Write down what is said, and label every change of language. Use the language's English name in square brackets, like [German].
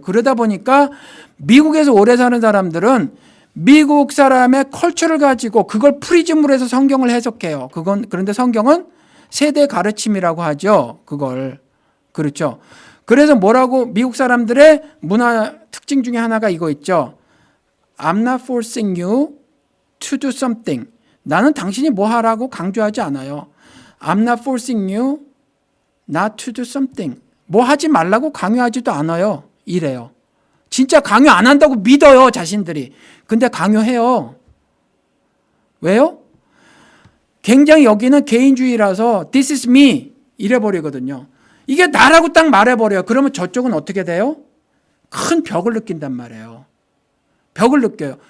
[Korean] 그러다 보니까 미국에서 오래 사는 사람들은 미국 사람의 컬처를 가지고 그걸 프리즘으로 해서 성경을 해석해요. 그런데 성경은 세대 가르침이라고 하죠. 그걸. 그렇죠. 그래서 뭐라고 미국 사람들의 문화 특징 중에 하나가 이거 있죠. [English] I'm not forcing you to do something. [Korean] 나는 당신이 뭐 하라고 강조하지 않아요. [English] I'm not forcing you not to do something. [Korean] 뭐 하지 말라고 강요하지도 않아요. 이래요. 진짜 강요 안 한다고 믿어요. 자신들이. 근데 강요해요. 왜요? 굉장히 여기는 개인주의라서 [English] This is me [Korean] 이래버리거든요. 이게 나라고 딱 말해버려요. 그러면 저쪽은 어떻게 돼요? 큰 벽을 느낀단 말이에요. 벽을 느껴요.